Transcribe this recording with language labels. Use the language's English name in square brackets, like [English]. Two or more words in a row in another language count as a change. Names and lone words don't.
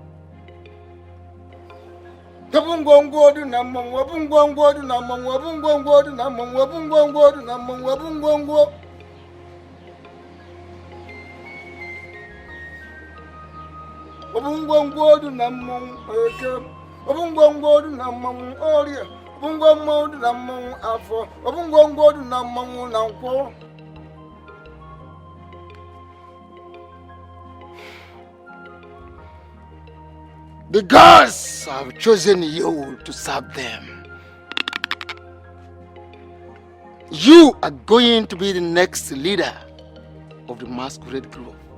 [Igbo] Wabungongo dinamum, wabungongo dinamum, wabungongo dinamum, wabungongo dinamum, wabungongo. Wabungongo dinamum, eke, wabungongo dinamum, oria, wabungongo dinamum, afo, wabungongo dinamum, nankwo. [English] The gods have chosen you to serve them. You are going to be the next leader of the masquerade group.